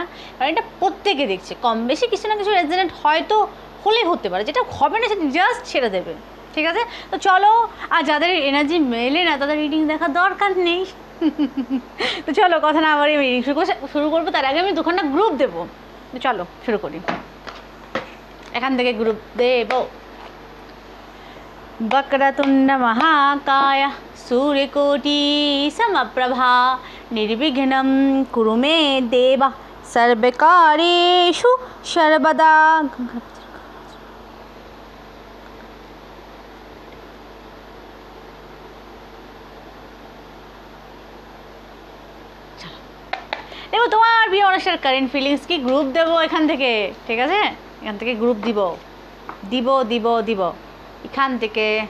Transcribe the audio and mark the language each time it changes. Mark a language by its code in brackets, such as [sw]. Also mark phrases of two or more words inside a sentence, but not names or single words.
[bn] কারণ এটা প্রত্যেকে দেখছে, কম বেশি কিছু না কিছু রেজোনেট হয়তো হলে হতে পারে, যেটা হবে না সেটা জাস্ট ছেড়ে দেবে, ঠিক আছে? তো চলো, আর যাদের এনার্জি মেলে না তাদের রিডিং দেখার দরকার নেই। তো চলো কথা না আবার আমি রিডিং শুরু করবো। তার আগে আমি দুখানা গ্রুপ দেবো। চলো শুরু করি, এখান থেকে গ্রুপ দেবো। [sa] वक्रतुंड महाकाय सूर्यकोटि समप्रभा निर्विघ्नं कुरु मे देव सर्वकार्येषु सर्वदा। [bn] দেখো তোমার প্রিয় মানুষের [en] current feelings [bn] কি গ্রুপ দেবো এখান থেকে, ঠিক আছে? এখান থেকে গ্রুপ দিব দিব দিব দিব এখান থেকে।